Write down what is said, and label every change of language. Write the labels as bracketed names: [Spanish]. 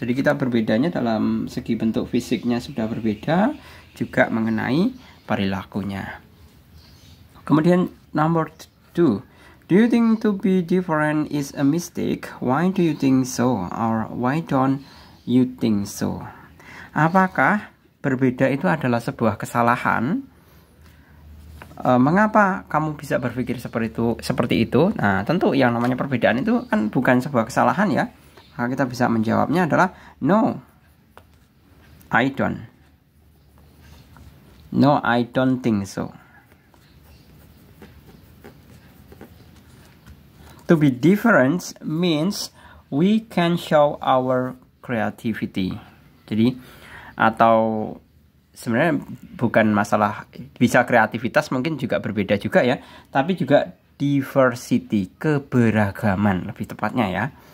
[Indonesian] Jadi kita berbedanya dalam segi bentuk fisiknya sudah berbeda, juga mengenai perilakunya. Kemudian nomor 2. [English] Do you think to be different is a mistake? Why do you think so? Or why don't you think so? [Indonesian] Apakah berbeda itu adalah sebuah kesalahan? Mengapa kamu bisa berpikir seperti itu? Nah, tentu yang namanya perbedaan itu kan bukan sebuah kesalahan ya. Maka kita bisa menjawabnya adalah [English] no, I don't. No, I don't think so. To be different means we can show our creativity. [Indonesian] Jadi atau sebenarnya bukan masalah bisa kreativitas, mungkin juga berbeda juga ya, tapi juga diversity, keberagaman lebih tepatnya ya.